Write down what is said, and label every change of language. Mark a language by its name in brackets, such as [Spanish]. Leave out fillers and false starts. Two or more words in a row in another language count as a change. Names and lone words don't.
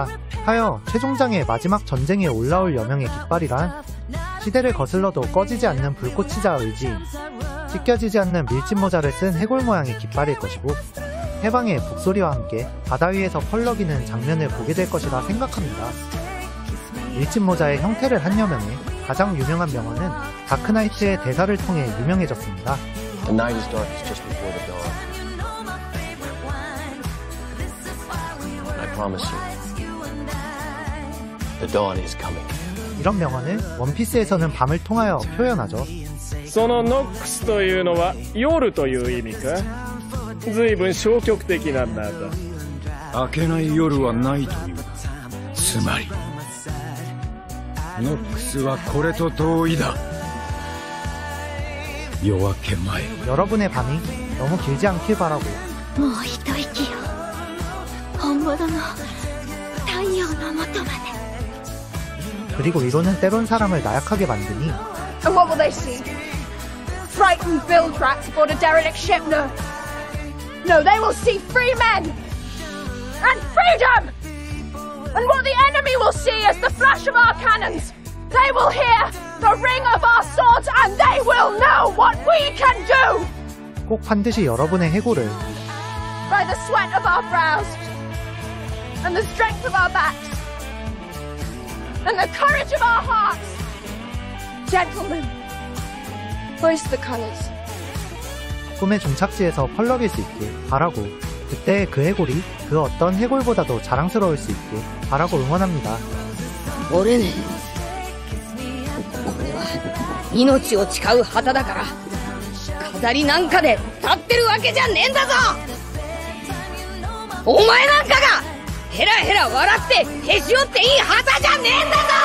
[Korean] 하여 최종장의 마지막 전쟁에 올라올 여명의 깃발이란 시대를 거슬러도 꺼지지 않는 불꽃이자 의지 찢겨지지 않는 밀짚 모자를 쓴 해골 모양의 깃발일 것이고 해방의 북소리와 함께 바다 위에서 펄럭이는 장면을 보게 될 것이라 생각합니다. 밀짚 모자의 형태를 한 여명의 가장 유명한 명언은 다크나이트의 대사를 통해 유명해졌습니다. [English] The night is darkest just before the dawn. I promise you, the dawn is coming. [Korean] 이런 명언을 원피스에서는 밤을 통하여 표현하죠. [Japanese] そのノックスというのは夜という意味か随分消極的な名だ明けない夜はないというつまりノックスはこれと同意だ夜明け前 [Korean] 여러분의 밤이 너무 길지 않길 바라고 [Japanese] もう一息よ本物の太陽の元まで [Korean] 그리고 이로는 때론 사람을 나약하게 만드니 [English] And what will they see? Frightened bill tracks aboard a derelict ship? No. No, they will see free men! And freedom! And what the enemy will see is the flash of our cannons! They will hear the ring of our swords and they will know what we can do! [Korean] 꼭 반드시 여러분의 해골을 [English] By the sweat of our brows and the strength of our backs and the courage of our hearts. Gentlemen, hoist the colors. [Korean] 꿈의 종착지에서 펄럭일 수 있길 바라고, 그때 그 해골이 그 어떤 해골보다도 자랑스러울 수 있길 바라고 응원합니다. [Japanese] 俺ね、これは命を誓う旗だから、飾りなんかで立ってるわけじゃねえんだぞ。お前なんかがヘラヘラ笑ってへし折っていい旗じゃねえんだぞ。